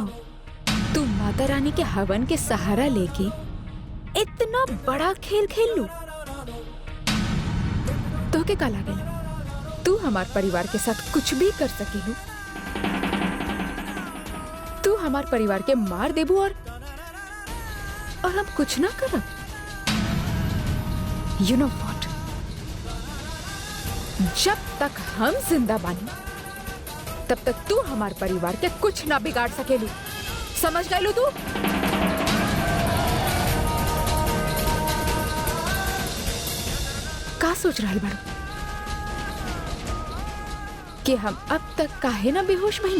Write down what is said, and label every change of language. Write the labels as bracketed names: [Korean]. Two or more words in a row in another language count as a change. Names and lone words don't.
[Bhojpuri] तू माता रानी के हवन के सहारा लेके इतना बड़ा खेल खेल लू। तो के का लागेला? तू हमार परिवार के साथ कुछ भी कर सकेलू। तू हमार परिवार के मार देबू और हम कुछ ना करब। [English] You know what, [Bhojpuri] जब तक हम जिंदा बानी तब तक तू हमार परिवार के कुछ ना बिगाड़ सकेलू। समझ गए तू? का सोच रहा बाड़ू कि हम अब तक काहे ना बेहोश भई?